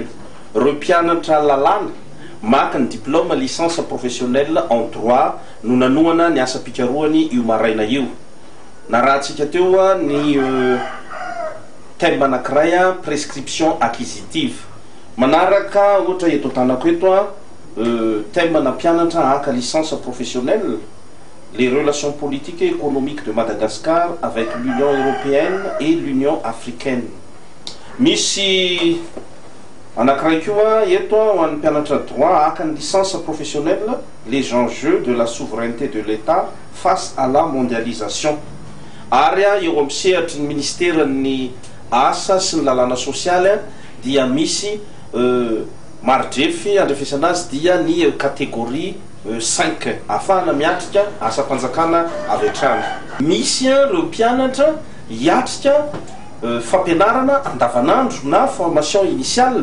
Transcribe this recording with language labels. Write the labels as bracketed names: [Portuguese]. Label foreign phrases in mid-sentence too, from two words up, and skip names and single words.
[Malagasy] Ireo mpianatra lalàna maka ny [French] diplôme licence professionnelle en droit [Malagasy] no nanohana ny asa pikarohany io maraina io. Narahantsika teo ny thème anankiray [French] prescription acquisitive. [Malagasy] Manaraka ohatra eto tanako eto thème na mpianatra aka [French] licence professionnelle les relations politiques et économiques de Madagascar avec l'Union européenne et l'Union africaine. [Malagasy] Misy anankiray koa eto ho an'ny mpianatra droit aka ny [French] licence professionnelle les enjeux de la souveraineté de l'État face à la mondialisation. [Malagasy] Ary eo amin'ny sehatry ny ministèren'ny asa sy ny lalàna sosialy dia misy marodrefy andrefesana azy dia ny catégorie 5 afahana miatrika asa panjakana avy hatrany. Misy ireo mpianatra hiatrika fampianarana andavanandro na [French] formation initiale.